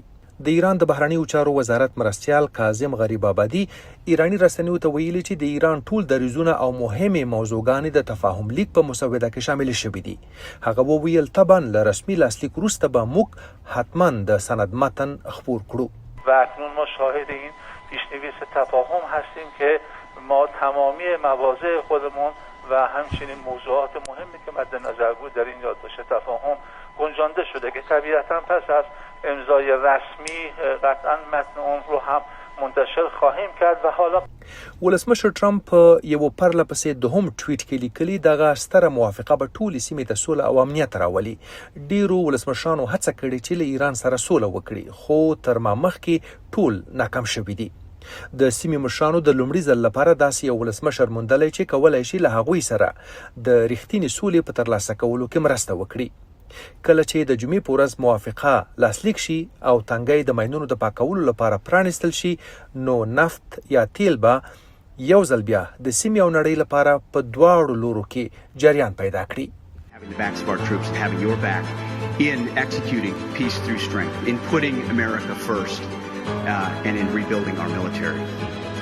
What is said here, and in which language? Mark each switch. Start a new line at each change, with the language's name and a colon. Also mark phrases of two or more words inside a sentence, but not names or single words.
Pashto: د ایران د بهرنیو چارو وزارت مرستیال کاظم غریب آبادي ایرانی رسنیو ته ویلي چې د ایران ټول دریځونه او مهمې موضوعګانې د تفاهم لیک په مسوده کې شامل شوي دي. هغه وویل طبعا له رسمي لاسلیک وروسته به موږ حتما د سند متن خپور کړو.
Persian: و اکنون ما شاهد این پیشنویس تفاهم هستیم که ما تمامی مواضع خودمون و همچنین موضوعات مهمی که مد نظر بود در این یادداشت تفاهم گنجانده شده که طبیعتا پس از امضای رسمی قطعا متن اون رو هم منتشر خواهیم کرد. و حالا
Pashto: ولسمشر ټرمپ یو پرله پسې دوهم ټویټ کې لیکلي، دغه ستره موافقه به ټولې سیمې ته سوله او امنیت راولي. ډیرو ولسمشرانو هڅه کړې چې له ایران سره سوله وکړي، خو تر ما مخکې ټول ناکام شوي دي. د سیمې مشرانو د لومړي ځل لپاره داسې یو ولسمشر موندلی چې کولی شي له هغوی سره د رښتینې سولې په ترلاسه کولو کې مرسته وکړي. کله چې د جمعې په ورځ موافقه لاسلیک شي او تنګی د ماینونو د پاکولو لپاره پرانیستل شي، نو نفت یا تیل به یو ځل بیا د سیمې او نړۍ لپاره په دواړو لورو کې جریان پیدا کړي.
English: Having the backs of our troops and having your back in executing peace through strength, in putting America first, and in rebuilding our military.